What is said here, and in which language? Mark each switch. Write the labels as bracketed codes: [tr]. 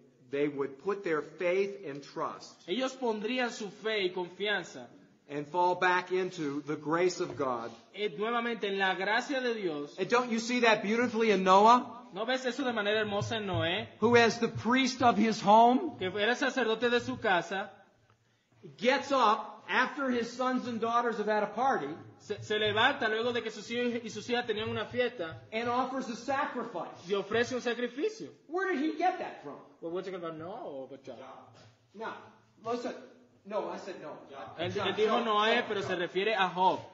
[en] They would put their faith and trust [es] Ellos pondrían su fe y confianza [en] and fall back into the grace of God. [es] nuevamente en la gracia de Dios. [en] And don't you see that beautifully in Noah, [es] ¿No ves eso de manera hermosa en Noé? [en] who as the priest of his home [es] Que era sacerdote de su casa, [en] gets up after his sons and daughters have had a party [es] se levanta luego de que sus hijos y sus hijas tenían una fiesta [en] and offers a sacrifice. [es] y ofrece un sacrificio. [en] Where did he get that from? Well, we're talking about Noah or about John? No, listen. No, I said no. [es] Él dijo Noé, pero se refiere a Job.